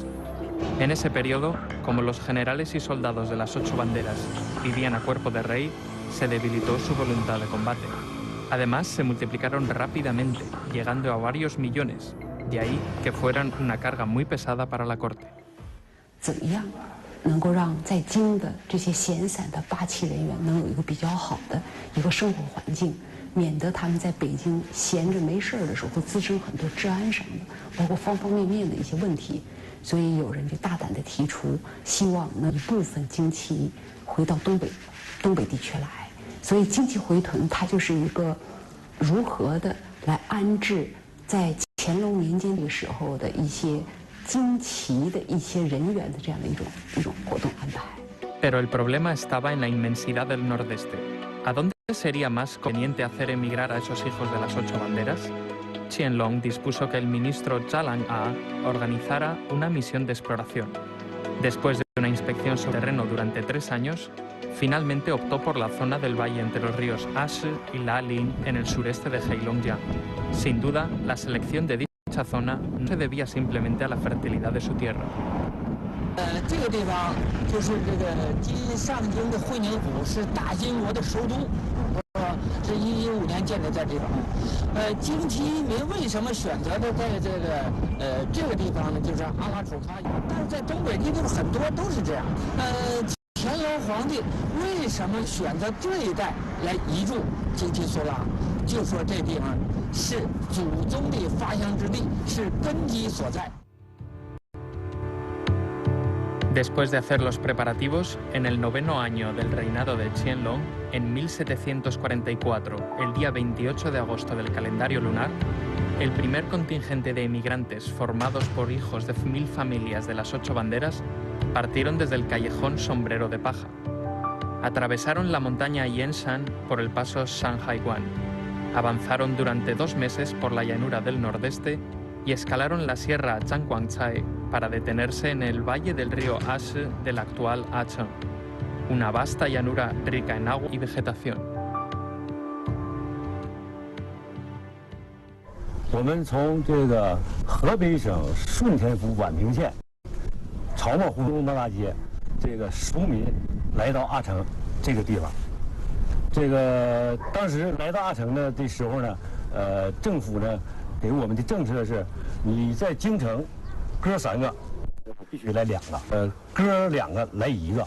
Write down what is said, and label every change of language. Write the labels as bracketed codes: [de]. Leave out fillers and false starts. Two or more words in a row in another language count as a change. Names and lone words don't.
[es] En ese periodo, como los generales y soldados de las 8 banderas vivían a cuerpo de rey, se debilitó su voluntad de combate. Además, se multiplicaron rápidamente, llegando a varios millones, de ahí que fueran una carga muy pesada para la corte. [zh] 怎么样能够让在京的这些闲散的八旗人员能有一个比较好的一个生活环境，免得他们在北京闲着没事的时候会滋生很多治安什么的，包括方方面面的一些问题。所以有人就大胆地提出，希望能一部分精旗回到东北地区来。所以精旗回屯，它就是一个如何的来安置在乾隆年间的时候的一些精旗的一些人员的这样的一种活动安排。 [es] Pero el problema estaba en la inmensidad del nordeste. ¿A dónde sería más conveniente hacer emigrar a esos hijos de las 8 banderas? Qianlong dispuso que el ministro Zhang organizara una misión de exploración. Después de una inspección sobre terreno durante 3 años, finalmente optó por la zona del valle entre los ríos Ashi y Lalin en el sureste de Heilongjiang. Sin duda, la selección de dicha zona no se debía simplemente a la fertilidad de su tierra. [zh] 这个地方就是这个今上京的会宁府，是大金国的首都，是1115年建的在这地方。金旗民为什么选择的在这个地方呢？就是阿拉楚喀，但是在东北地方很多都是这样。乾隆皇帝为什么选择这一带来移驻金旗苏拉？就说这地方是祖宗的发祥之地，是根基所在。 [es] Después de hacer los preparativos, en el 9º año del reinado de Qianlong, en 1744, el día 28 de agosto del calendario lunar, el primer contingente de emigrantes formados por hijos de 1000 familias de las 8 banderas partieron desde el callejón Sombrero de Paja. Atravesaron la montaña Yanshan por el paso Shanhaiguan, avanzaron durante 2 meses por la llanura del nordeste y escalaron la sierra Zhangguangcai para detenerse en el valle del río Ashi del actual Acheng, una vasta llanura rica en agua y vegetación. [zh] 我们从这个河北省顺天府宛平县草帽胡同大街，这个赎民来到阿城这个地方。这个当时来到阿城呢的时候呢，政府呢给我们的政策是，你在京城哥3个，必须来2个，哥2个来1个。